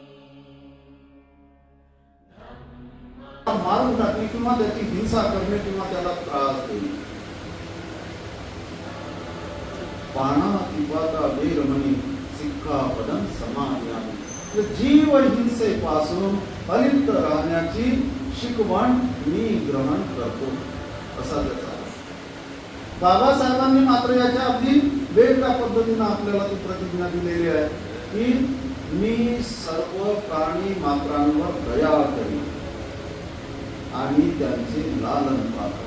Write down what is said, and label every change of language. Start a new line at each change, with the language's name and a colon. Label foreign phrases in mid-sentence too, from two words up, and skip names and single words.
Marathi: मारून टाकणे किंवा त्याची हिंसा करणे किंवा त्याला त्रास देणे.
Pali: पाणातिपाता वेरमणी सिक्खापदं समादयामि.
Marathi: जीव हिंसेपासून अलिप्त राहण्याची शिकवण मी ग्रहण करतो असा त्याचा. बाबासाहेबांनी मात्र याच्या अगदी वेगळ्या पद्धतीने आपल्याला ती प्रतिज्ञा दिलेली आहे की मी सर्व प्राणी मात्रांवर दया करेन आणि त्यांचे लालन पालन.